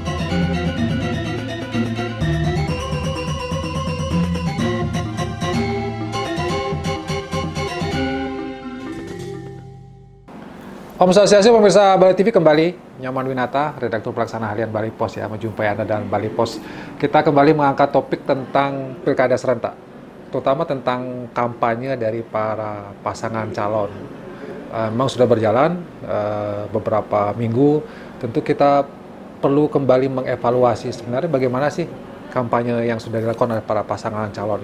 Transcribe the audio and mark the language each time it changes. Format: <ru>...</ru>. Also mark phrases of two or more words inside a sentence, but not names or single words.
<id>Om Swastiastu, pemirsa Bali TV, kembali Nyoman Winata, redaktur pelaksana harian Bali Pos, ya, menjumpai Anda dalam Bali Pos. Kita kembali mengangkat topik tentang pilkada serentak, terutama tentang kampanye dari para pasangan calon. Memang sudah berjalan beberapa minggu, tentu kita perlu kembali mengevaluasi sebenarnya bagaimana sih kampanye yang sudah dilakukan oleh para pasangan calon ini.</id>